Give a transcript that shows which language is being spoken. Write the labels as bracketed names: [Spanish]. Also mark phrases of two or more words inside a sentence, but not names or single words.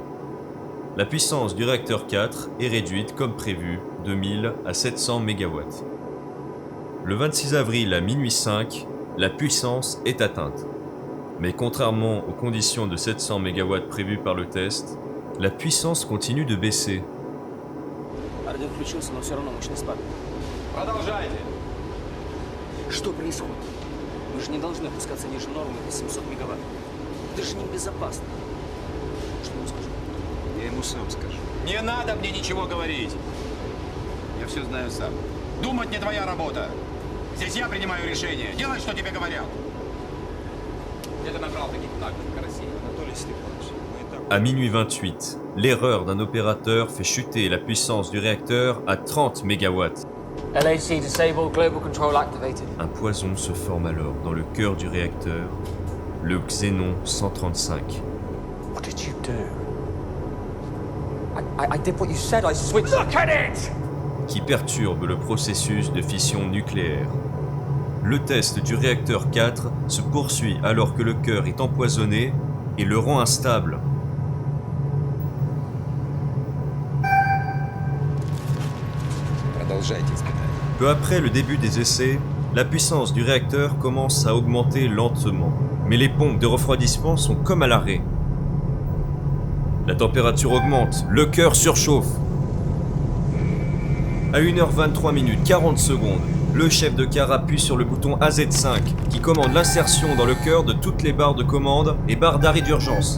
[French] La puissance du réacteur 4 est réduite comme prévu de 1000 à 700 MW. Le 26 avril à minuit 5, la puissance est atteinte. Mais contrairement aux conditions de 700 MW prévues par le test, la puissance continue de baisser. [Russian] Что происходит? Мы же не должны опускаться ниже нормы до 700 мегаватт. Это же небезопасно. Что ему скажу? Я ему сам скажу. Не надо мне ничего говорить. Я все знаю сам. Думать не твоя работа. Здесь я принимаю решение. Делай, что тебе говорят. Это набрал таких наглых карасей. Анатолий Степанович, мы и так... [French] À minuit 28, l'erreur d'un opérateur fait chuter la puissance du réacteur à 30 MW. [English] LHC disabled, global control activated. [French] Un poison se forme alors dans le cœur du réacteur, le Xénon 135. [English] What did you do? I did what you said, I switched. Look at it! [French] Qui perturbe le processus de fission nucléaire. Le test du réacteur 4 se poursuit alors que le cœur est empoisonné et le rend instable. [Russian] Продолжайте испытания. [French] Peu après le début des essais, la puissance du réacteur commence à augmenter lentement, mais les pompes de refroidissement sont comme à l'arrêt. La température augmente, le cœur surchauffe. À 1h23 minutes 40 secondes, le chef de car appuie sur le bouton AZ5 qui commande l'insertion dans le cœur de toutes les barres de commande et barres d'arrêt d'urgence.